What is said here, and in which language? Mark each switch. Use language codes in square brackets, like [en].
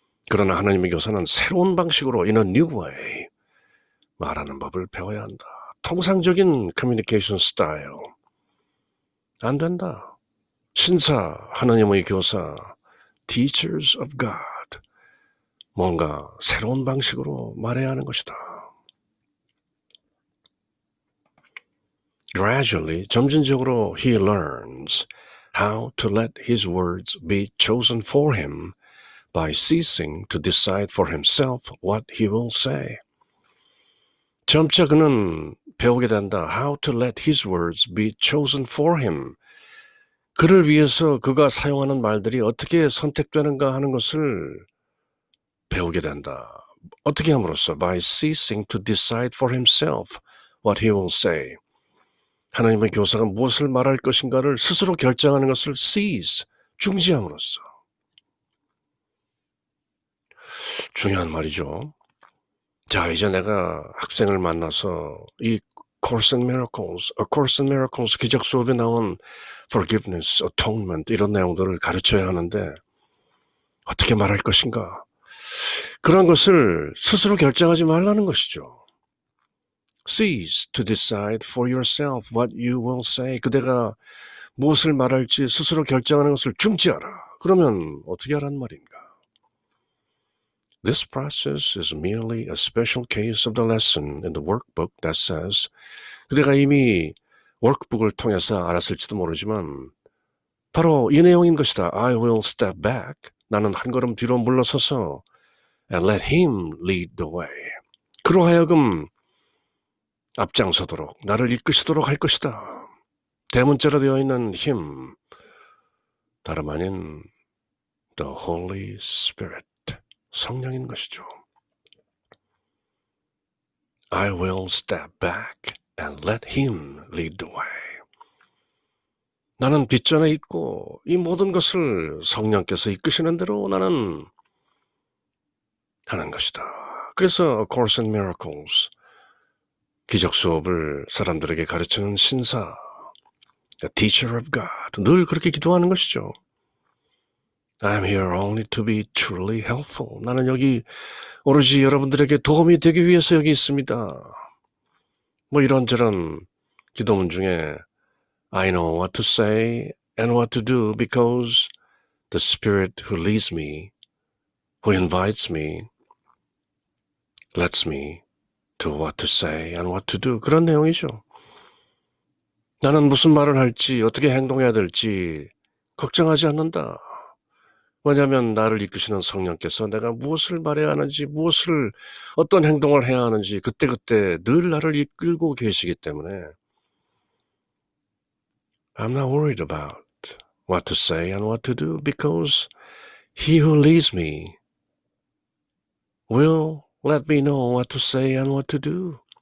[ko] 그러나 하나님의 교사는 새로운 방식으로 [en] in a new way [ko] 말하는 법을 배워야 한다. 통상적인 커뮤니케이션 스타일 안 된다. 신사, 하나님의 교사, [en] teachers of God [ko] 뭔가 새로운 방식으로 말해야 하는 것이다. [en] Gradually, [ko] 점진적으로 [en] he learns how to let his words be chosen for him by ceasing to decide for himself what he will say. [ko] 점차 그는 배우게 된다. [en] How to let his words be chosen for him. [ko] 그를 위해서 그가 사용하는 말들이 어떻게 선택되는가 하는 것을 배우게 된다. 어떻게 함으로써? [en] By ceasing to decide for himself what he will say. [ko] 하나님의 교사가 무엇을 말할 것인가를 스스로 결정하는 것을 cease, 중지함으로써. 중요한 말이죠. 자, 이제 내가 학생을 만나서 이 Course in Miracles, A Course in Miracles 기적 수업에 나온 Forgiveness, Atonement 이런 내용들을 가르쳐야 하는데 어떻게 말할 것인가? 그런 것을 스스로 결정하지 말라는 것이죠. [en] Cease to decide for yourself what you will say. [ko] 그대가 무엇을 말할지 스스로 결정하는 것을 중지하라. 그러면 어떻게 하란 말인가? [en] This process is merely a special case of the lesson in the workbook that says [ko] 그대가 이미 워크북을 통해서 알았을지도 모르지만 바로 이 내용인 것이다. [en] I will step back. [ko] 나는 한 걸음 뒤로 물러서서 [en] and let him lead the way. [ko] 그로 하여금 앞장서도록 나를 이끄시도록 할 것이다. 대문자로 되어 있는 him 다름 아닌 the Holy Spirit 성령인 것이죠. [en] I will step back and let him lead the way. [ko] 나는 뒷전에 있고 이 모든 것을 성령께서 이끄시는 대로 나는 하는 것이다. 그래서 A Course in Miracles 기적 수업을 사람들에게 가르치는 신사 A Teacher of God 늘 그렇게 기도하는 것이죠. [en] I'm here only to be truly helpful. [ko] 나는 여기 오로지 여러분들에게 도움이 되기 위해서 여기 있습니다. 뭐 이런저런 기도문 중에 [en] I know what to say and what to do because the Spirit who leads me, who invites me, lets me to what to say and what to do. [ko] 그런 내용이죠. 나는 무슨 말을 할지 어떻게 행동해야 될지 걱정하지 않는다. 왜냐하면 나를 이끄시는 성령께서 내가 무엇을 말해야 하는지 어떤 행동을 해야 하는지 그때그때 늘 나를 이끌고 계시기 때문에 [en] I'm not worried about what to say and what to do because He who leads me will let me know what to say and what to do.